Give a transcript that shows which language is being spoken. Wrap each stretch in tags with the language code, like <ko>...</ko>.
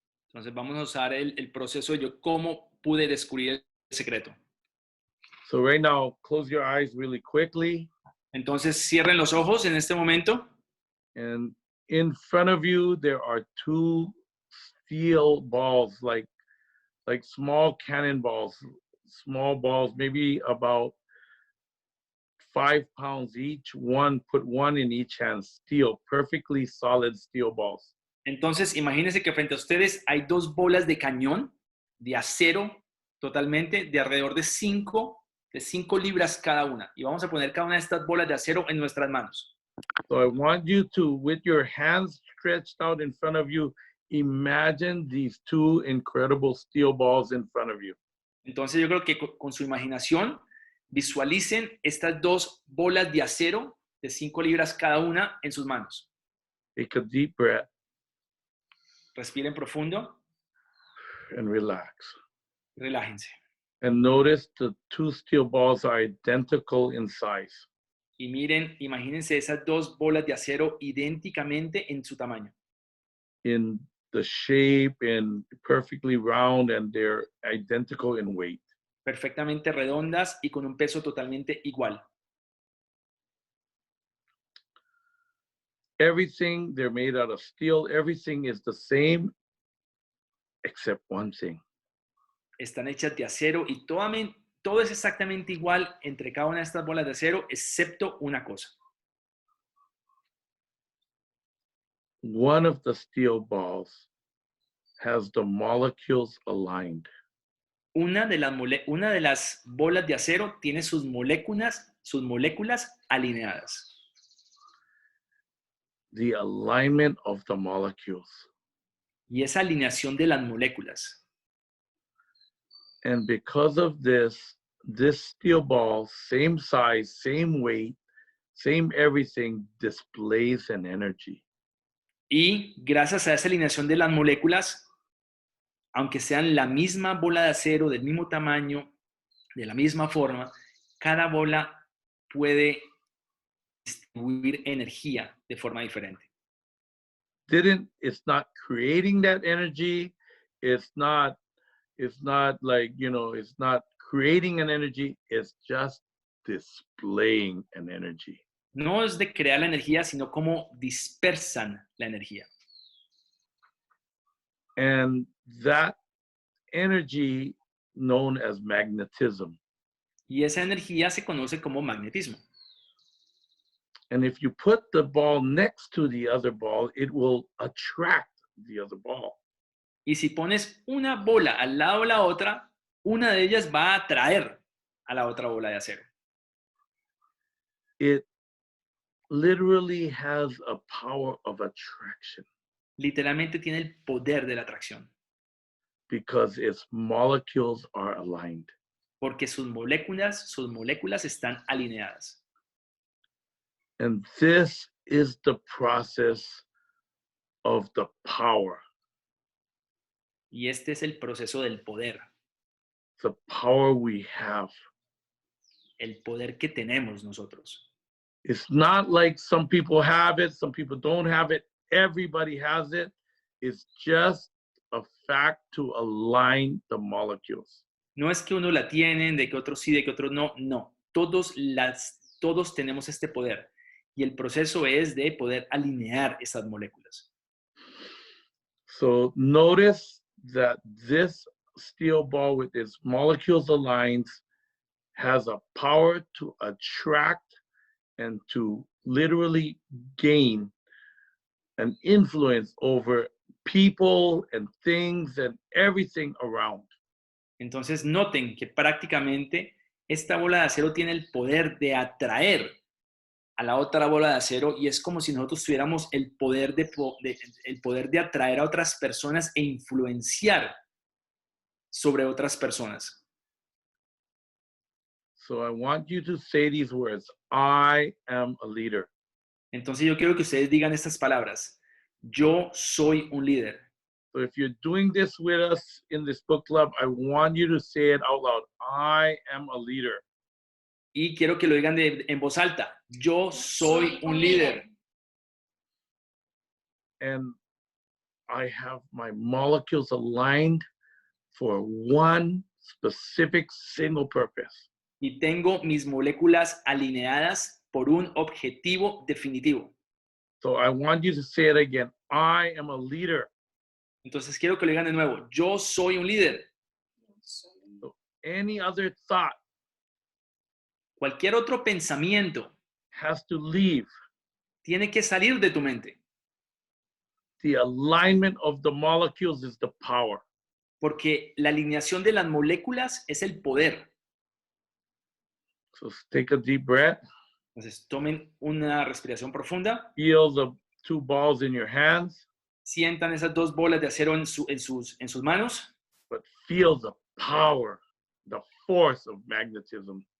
<es>Entonces vamos a usar el proceso de yo cómo pude descubrir el secreto.</es> <en>So right now, close your eyes really quickly.</en> <es>Entonces cierren los ojos en este momento.</es> <en>And in front of you, there are two steel balls, like small cannonballs, small balls, maybe about 5 pounds each. Put one in each hand, steel, perfectly solid steel balls.</en> <es>Entonces imagínense que frente a ustedes hay dos bolas de cañón de acero totalmente de alrededor de 5 libras cada una. Y vamos a poner cada una de estas bolas de acero en nuestras manos.</es> <en>So I want you to, with your hands stretched out in front of you, imagine these two incredible steel balls in front of you.</en> <es>Entonces yo creo que con su imaginación visualicen estas dos bolas de acero de 5 libras cada una en sus manos.</es> <en>Take a deep breath</en> <es>Respiren profundo,</es> <en>and relax.</en> <es>relájense.</es> <en>And notice the two steel balls are identical in size.</en> <es>Y miren, imagínense esas dos bolas de acero idénticamente en su tamaño.</es> <en>In the shape and perfectly round, and they're identical in weight.</en> <es>Perfectamente redondas y con un peso totalmente igual.</es> <en>Everything, they're made out of steel. Everything is the same except one thing.</en> <es>Están hechas de acero y todo es exactamente igual entre cada una de estas bolas de acero, excepto una cosa.</es> <en>One of the steel balls has the molecules aligned.</en> <es>Una de las bolas de acero tiene sus moléculas alineadas.</es> <en>The alignment of the molecules.</en> <es>Y esa alineación de las moléculas.</es> <en>And because of this steel ball, same size, same weight, same everything, displays an energy.</en> <es>Y gracias a esa alineación de las moléculas, aunque sean la misma bola de acero, del mismo tamaño, de la misma forma, cada bola puede distribuir energía de forma diferente.</es> <en>It's not creating that energy. It's not like, it's not creating an energy. It's just displaying an energy.</en> <es>No es de crear la energía, sino cómo dispersan la energía.</es> <en>And that energy known as magnetism.</en> <es>Y esa energía se conoce como magnetismo.</es> <en>And if you put the ball next to the other ball, it will attract the other ball.</en> <es>Y si pones una bola al lado de la otra, una de ellas va a atraer a la otra bola de acero.</es> <en>It literally has a power of attraction.</en> <es>Literalmente tiene el poder de la atracción.</es> <en>Because its molecules are aligned.</en> <es>Porque sus moléculas están alineadas.</es> <en>And this is the process of the power.</en> <es>Y este es el proceso del poder.</es> <en>The power we have.</en> <es>El poder que tenemos nosotros.</es> <en>It's not like some people have it, some people don't have it. Everybody has it. It's just a fact to align the molecules.</en> <es>No es que uno la tienen, de que otros sí, de que otros no. No. Todos tenemos este poder. Y el proceso es de poder alinear esas moléculas.</es> <en>So notice that this steel ball with its molecules aligned has a power to attract and to literally gain an influence over people and things and everything around.</en> <es>Entonces noten que prácticamente esta bola de acero tiene el poder de atraer a la otra bola de acero y es como si nosotros tuviéramos el poder de atraer a otras personas e influenciar sobre otras personas.</es> <en>So I want you to say these words. I am a leader.</en> <es>Entonces yo quiero que ustedes digan estas palabras. Yo soy un líder.</es> <en>So if you're doing this with us in this book club, I want you to say it out loud. I am a leader.</en> <es>Y quiero que lo digan en voz alta. Yo soy un líder.</es> <en>And I have my molecules aligned for one specific single purpose.</en> <es>Y tengo mis moléculas alineadas por un objetivo definitivo.</es> <en>So I want you to say it again. I am a leader.</en> <es>Entonces quiero que lo digan de nuevo. Yo soy un líder.</es> <en>So any other thought</en> <es>Cualquier otro pensamiento</es> <en>has to leave.</en> <es>tiene que salir de tu mente,</es> <en>The alignment of the molecules is the power.</en> <es>porque la alineación de las moléculas es el poder.</es> <en>So take a deep breath.</en> <es>Entonces tomen una respiración profunda,</es> <en>Feel the two balls in your hands,</en> <es>sientan esas dos bolas de acero en sus manos,</es> <en>but feel the power, the force of magnetism.</en>